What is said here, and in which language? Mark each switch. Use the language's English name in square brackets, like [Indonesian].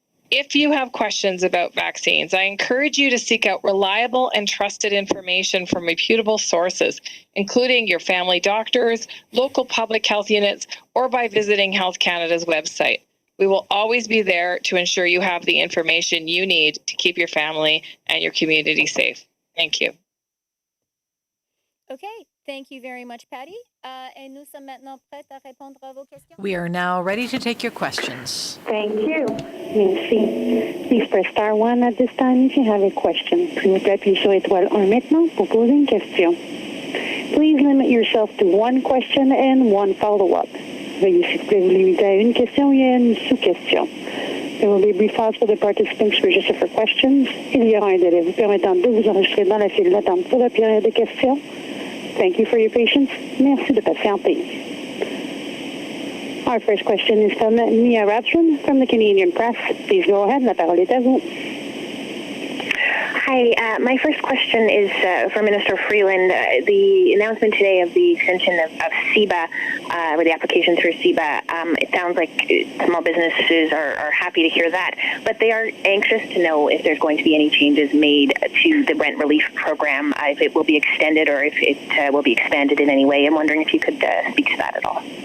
[English] If you have questions about vaccines, I encourage you to seek out reliable and trusted information from reputable sources, including your family doctors, local public health units, or by visiting Health Canada's website. We will always be there to ensure you have the information you need to keep your family and your community safe. Thank you. Okay, thank you very much, Patty. [French] Et nous sommes maintenant prêts à répondre à vos questions. [English] We are now ready to take your questions. Thank you. [French] Merci. [English] Please press star 1 at this time if you have a question. [French] S'il vous plaît, appuyez sur étoile 1 maintenant pour poser une question. [English] Please limit yourself to one question and one follow-up. [French] Veuillez s'il vous plaît vous limiter à une question et à une sous-question. [English] There will be a brief pause for the participants to register for questions. [French] Il y aura un délai vous permettant de vous enregistrer dans la file d'attente pour la période de questions. [English] Thank you for your patience. [French] Merci de patienter. [English] Our first question is from Nia Rapson from the Canadian Press. Please go ahead. [French] La parole est à vous. [English] Hi, my first question is for Minister Freeland. The announcement today of the extension of CEBA, or the application through CEBA, it sounds like small businesses are happy to hear that, but they are anxious to know if there's going to be any changes made to the rent relief program, if it will be extended or if it will be expanded in any way. I'm wondering if you could speak to that at all.